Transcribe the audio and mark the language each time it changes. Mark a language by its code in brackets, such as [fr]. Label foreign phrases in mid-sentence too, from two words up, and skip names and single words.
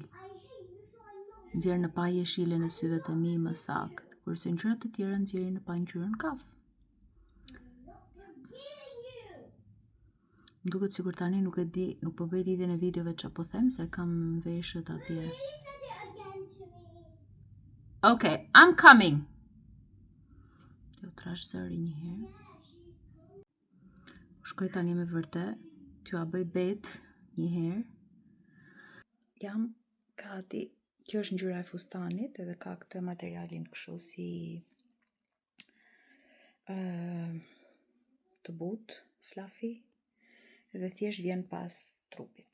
[sq] Nxjerr në pa jeshilën e syve të mi më sakt, kurse ngjyrat të tjera nxjerrin në pa ngjyrën kaf. Më duket sikur tani nuk e di, nuk po bëj lidhjen e videove çfarë po them se kam veshët atje. [en] Okay, I'm coming. [sq] Jo trash zëri një herë. Shkoj tani me vërtet, t'ju a bëj bet një herë. Jam gati. Kjo është ngjyra e fustanit edhe ka këtë materialin kështu si të butë, fluffy, edhe thjesht vjen pas trupit.